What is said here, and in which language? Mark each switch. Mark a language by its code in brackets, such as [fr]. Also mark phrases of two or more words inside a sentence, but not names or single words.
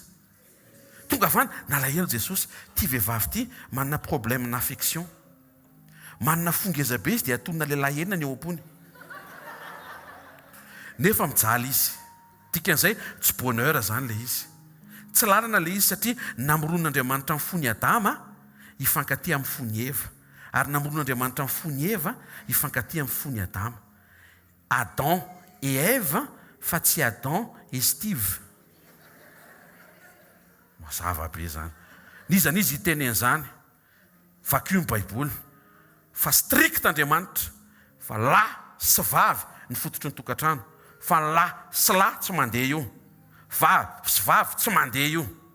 [mg] Tonga avany nalahelo Jesosy. Ty vehivavy ty manana problème na affection, manana fongeza be izy dia atonina lehilahy enina ny eo am-pony. Nefa mijaly izy. Dikan'izay tsy bonheur zany le izy. Tsy lalana le izy satria namoron'Andriamanitra amin'ny fony Adama hifankatia amin'ny fony Eva, ary namoron'Andriamanitra amin'ny fony Eva hifankatia amin'ny fony Adama. [fr] Adam et Ève [mg] fa tsy [fr] Adam et Steve. [mg] Mazava be zany. Nizany izy hiteny an'izany. Vakio ny Baiboly. Fa strict Andriamanitra. Fa lahy sy vavy ny fototry ny tokantrano. Fa lahy sy lahy tsy mandeha io. Vavy sy vavy tsy mandeha io.